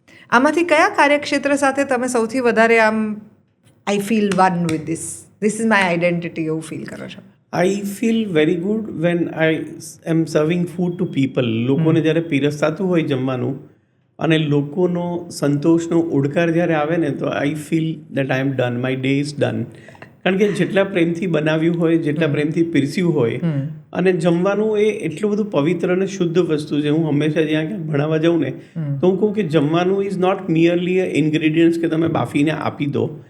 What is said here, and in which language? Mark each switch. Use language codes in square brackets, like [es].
[gu] આમાંથી કયા કાર્યક્ષેત્ર સાથે તમે સૌથી વધારે આમ [en] I feel one with this is my identity [gu] એવું ફીલ કરો છો? [en] I feel very good when I am serving food to people. [gu] લોકોને જ્યારે પીરસતાતું હોય જમવાનું અને લોકોનો સંતોષનો ઉડકાર જ્યારે આવે ને, તો [en] I feel that I am done, my day is done. [gu] કારણ કે જેટલા પ્રેમથી બનાવ્યું હોય, જેટલા પ્રેમથી પીરસ્યું હોય, અને જમવાનું એ એટલું બધું પવિત્ર અને શુદ્ધ વસ્તુ છે. હું હંમેશા જ્યાં ક્યાંક ભણાવવા જાઉં ને તો હું કહું કે જમવાનું [en] is not merely a ingredients [gu] કે તમે બાફીને આપી દો.